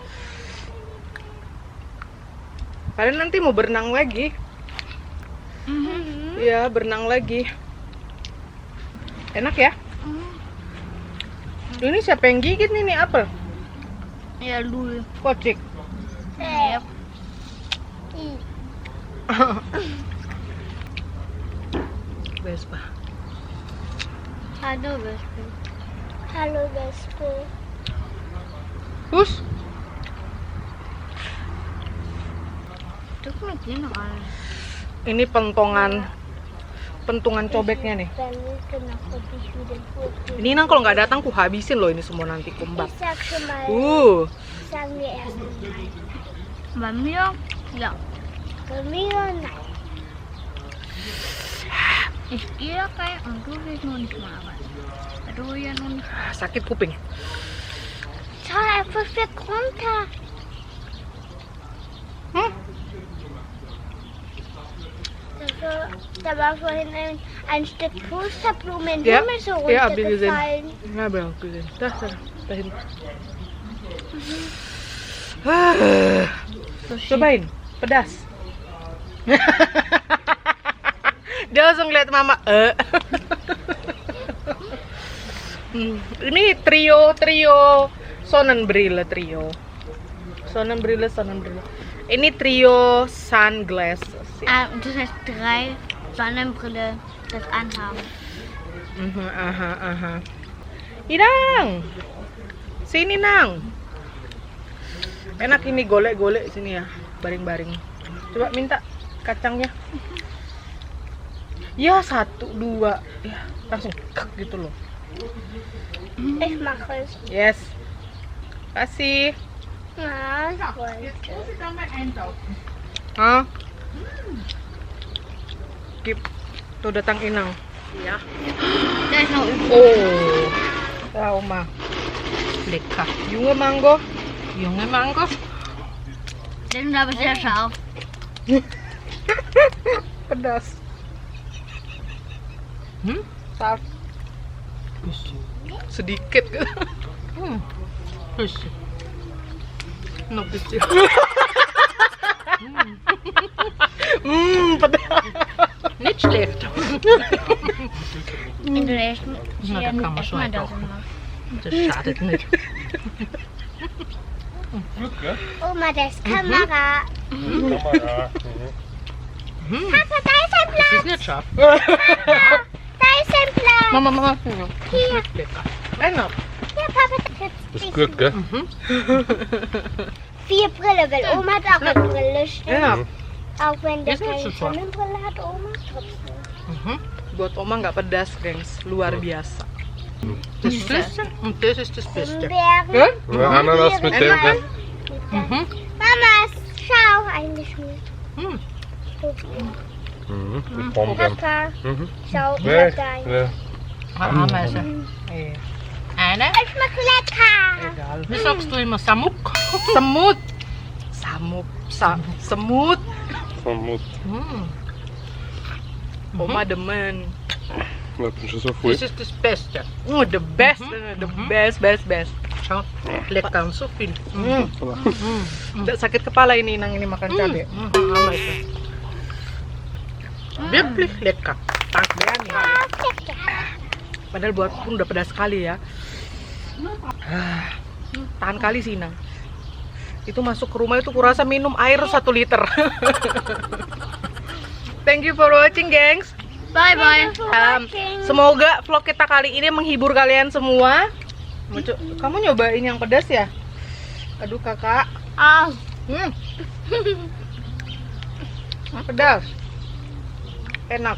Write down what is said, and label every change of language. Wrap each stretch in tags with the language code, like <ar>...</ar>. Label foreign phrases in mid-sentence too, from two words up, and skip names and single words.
<id>Kalian nanti mau berenang lagi? Iya, berenang lagi. Enak ya? Ini siapa yang gigit nih apel?</id> <de>Ja, Lul. Kocik. Ja. Vespa. Hallo, Wespe. Hallo, Wespe. Hus. Du kan hier noch an.</de> <id>Ini pentungan cobeknya nih.</id> <de>Dann noch wirklich wieder Pool.</de> <id>Ini Nang kalau nggak datang ku habisin loh ini semua nanti kumbak.</id> <de>Ich sag schon mal, sagen wir erst mal. Bei mir, ja. Bei mir nein. Ich gehe kayak und du willst noch nicht mal arbeiten. Du ja noch nicht.</de> <id>Sakit kuping.</id> <de>Schau einfach weg runter. Da war vorhin ein Stück Pusterblume in den Ja, Himmel so ja, hab ich gesehen. runtergefallen.</de> <id>Nggak bilang gesehen. Dah,</id> <de>da hinten.</de> <id>Cobain, pedas. Dia langsung lihat mama. Ini trio Sonnenbrille trio. Sonnenbrille. Ini trio sunglasses. Ya.</id> <de>Das heißt 3 Sonnenbrille das anhaben.</de> <id>Aha. Inang, sini Nang. Enak ini golek-golek sini ya, baring-baring. Coba minta kacangnya. Ya 1, 2, ya langsung kek gitu loh.</id> <de>Ich mache es.</de> <id>Yes. Kasih.</id> <de>Ja, ich wollte. Hah? Gip.</de> <id>Tuh datang Inang. Ya.</id> <de>Da ist noch übrig. Oh. Ya Oma. Lecker. Junge Mango. Die sind aber sehr scharf.</de> <id>Pedas. Saf. Sedikit. Pedas.</id> <de>Nicht schlecht. In der ersten Na, da kann man schon erstmal das einkaufen. immer. Das schadet nicht. Glück, gell? Oma, das ist Kamera. Kamera. Papa, da ist ein Das Platz. ist nicht scharf. Da ist ein Platz. Mama. Hier. Lecker. Enak. Ja, Papa, Das ist gut, gell? 4 Brille, weil Oma hat auch eine Brille. Stimmt.</de> <id>Enak.</id> <de>Auch wenn der Ist nicht keine so scharf. Sonnenbrille hat, Oma trotzdem.</de> <id>Buat Oma nggak pedas, gengs. Luar biasa.</id> <de>Das Süße und das ist das Beste. Himbeeren. Ja, Ananas mit dem, gell? Mama, schau, eingeschmiert. Die Pombeeren. Papa, Mhm. schau, Nee, dein. nee. Ameise.</de> <id>Iya.</id> <de>Eine. Es schmeckt lecker. Egal. Wie sagst du immer? Samuk?</de> <id>Semut. Semut.</id> <de>Vermut.</de> <id>Oma demen.</id> <de>Ich bin schon so voll. Das ist das Beste.</de> <en>Oh, the best. The best.</en> <de>Schau, lecker so viel.</de> <id>Nggak sakit kepala ini Nang ini makan cabai.</id> <de>Ameise. Wirklich lekker. Takbean ya.</de> <id>Padahal buat pun udah pedas sekali ya. Tahan kali sih Inang. Itu masuk ke rumah itu kurasa minum air 1 liter.</id> <en>Thank you for watching, gengs. Bye bye.</en> <id>Semoga vlog kita kali ini menghibur kalian semua. Kamu nyobain yang pedas ya? Aduh kakak. Pedas. Enak.</id>